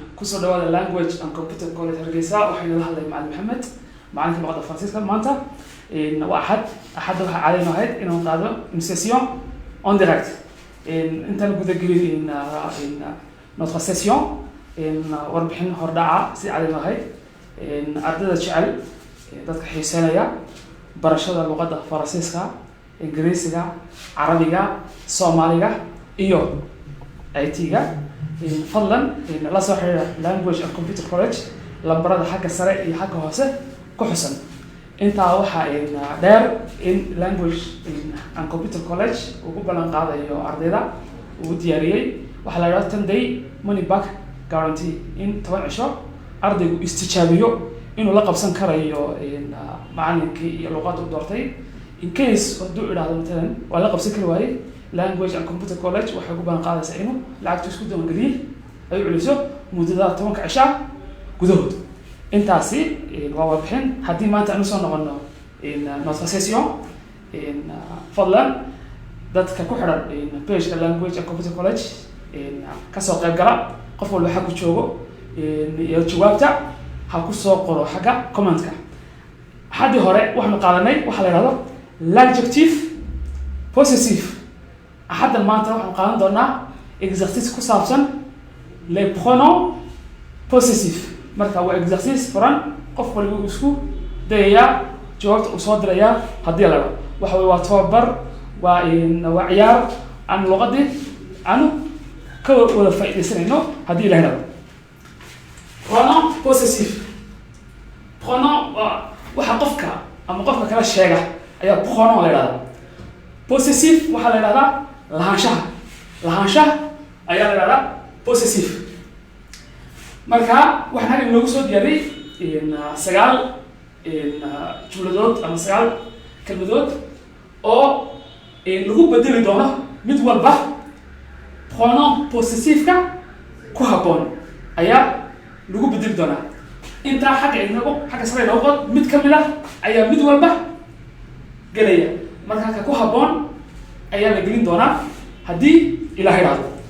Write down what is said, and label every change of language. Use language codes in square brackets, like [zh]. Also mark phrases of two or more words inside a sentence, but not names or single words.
[so] kusoo dhawaada language and computer college Hargeysa waxayna la hadlay macallin Maxamed macallinka luqadda Faransiiska maanta waa axad waxa caadeyno ahayd inuu qaado [fr] une session en direct [so] intaan guda gelin [fr] notre session [so] warbixin hordhaca si caadeyno ahayd ardayda jecel dadka xiiseynaya barashada luqadda Faransiiska Ingiriisiga Carabiga Soomaaliga iyo IT-ga fadlan la soo xiriira language and computer college lambarada xagga sare iyo xagga hoose ku xusan intaa waxa dheer in language and computer college ugu balan qaadayo ardayda uu diyaariyay waxa la yiraahdo [en] 10 day money back guarantee [so] in 10 cisho ardaygu istijaabiyo inuu la qabsan karayo macallinkii iyo luqadda uu doortay [en] in case [so] hadduu idhaahdo matalan waa la qabsan kari waayey language and computer college waxay ugu balan qaadaysaa inuu lacagta isku diiwaangeliyay ay culiso muddada 10 cisho gudahood intaasi waa warbixin haddii maanta aanu soo noqono [fr] notre session [so] fadlan dadka ku xiran page language and computer college ka soo qayb gala qof walba waxa ku joogo iyo jawaabta ha ku soo qoro xagga comment-ka hadii hore waxaanu qaadanay waxa la yiraahdo [fr] l'adjectif possessive [so] hadda maanta waxaanu qaadan doonaa exercice ku saabsan [fr] les pronoms possessifs [so] marka waa exercice furan qof walba uu isku dayaya jawaabta uu soo diraya hadii la rabo waxa waa tababar waa ciyaar aan luqadii aanu ka wada faa'iideysanayno hadii la rabo [fr] pronom possessive pronom [so] waxa qofka ama qofka kala sheega ayaa pronom la yiraahdaa possessive waxa la yiraahdaa lahaanshaha ayaa la yiraahdaa possessive marka waxaan inoogu soo diyaariyay 9 jumladood ama 9 kelmadood oo lagu bedeli doono mid walba [fr] pronom possessive-ka [so] ku habboon ayaa lagu bedeli doonaa inta xagga sare inoogu qod mid ka mid ah ayaa mid walba gelaya marka ka ku habboon ayaa la gelin doonaa haddii ilaahay raado